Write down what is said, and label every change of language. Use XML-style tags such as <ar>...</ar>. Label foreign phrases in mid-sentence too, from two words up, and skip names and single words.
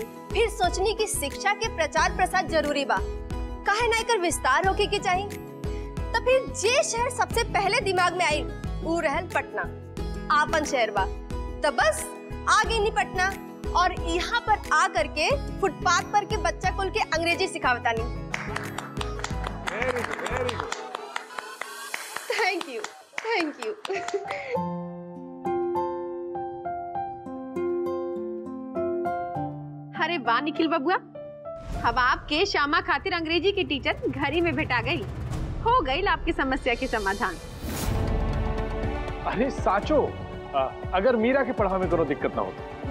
<bho>फिर सोचनी कि शिक्षा के प्रचार प्रसार जरूरी बा, काहे ना एकर विस्तार होके के चाहिए। तो फिर जे शहर सबसे पहले दिमाग में आई वो रहल पटना, आपन शहर बा। तो बस आगे नहीं पटना और यहाँ पर आ करके फुटपाथ पर के बच्चा कुल के अंग्रेजी सिखावता नहीं।</bho> <en>thank you thank you.</en> <bho>अरे वाह निखिल बबुआ, अब आपके श्यामा खातिर अंग्रेजी की टीचर घर ही में भेटा गई। हो गई आपकी समस्या के समाधान। अरे साचो, अगर मीरा के पढ़ावे में कोनो दिक्कत ना हो।</bho>